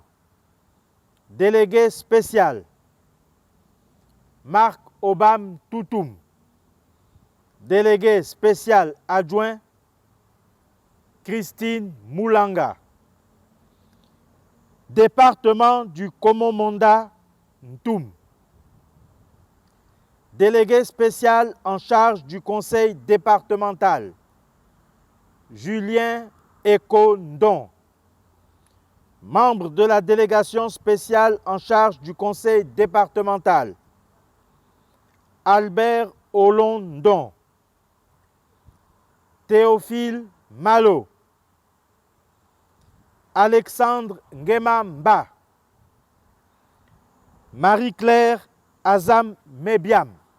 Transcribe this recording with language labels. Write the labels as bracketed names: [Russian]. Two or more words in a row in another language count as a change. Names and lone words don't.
[French] Délégué spécial Marc Obam Toutoum. Délégué spécial adjoint Christine Moulanga. Département du Komo-Monda Ntoum. Délégué spécial en charge du conseil départemental Julien Eko Ndon. Membre de la délégation spéciale en charge du conseil départemental Albert Olon Ndon. Théophile Malo. Alexandre Ngema Mba. Marie-Claire Azam Mebiam.